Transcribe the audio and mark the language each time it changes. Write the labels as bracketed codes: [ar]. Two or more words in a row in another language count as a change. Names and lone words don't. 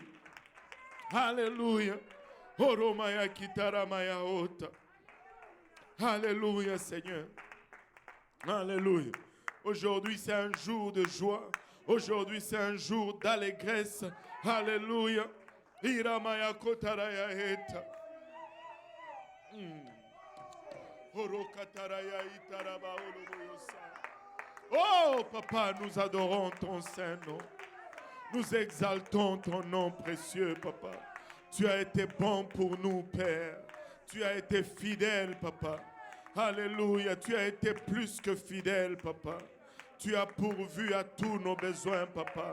[fr] Alléluia. Oromaya kitaramaya ota. Alléluia, Seigneur. Alléluia. Aujourd'hui, c'est un jour de joie. Aujourd'hui, c'est un jour d'allégresse. Alléluia. Iramaya kotaraya eta. Orokataraya itaraba oloboyosa. Oh, Papa, nous adorons ton saint nom. Nous exaltons ton nom précieux, Papa. Tu as été bon pour nous, Père. Tu as été fidèle, Papa. Alléluia. Tu as été plus que fidèle, Papa. Tu as pourvu à tous nos besoins, Papa.